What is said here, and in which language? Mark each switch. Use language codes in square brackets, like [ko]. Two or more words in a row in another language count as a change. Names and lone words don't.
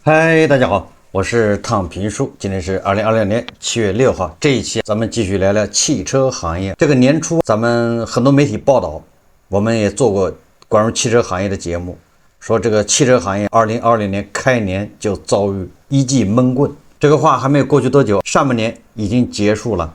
[zh] 嗨，大家好，我是躺平叔，今天是2026年7月6号。這一期咱們繼續聊聊汽車行業。這個年初，咱們很多媒體報道，我們也做過關於汽車行業的節目，說這個汽車行業2020年開年就遭遇一記悶棍。這個話還沒有過去多久，上半年已經結束了。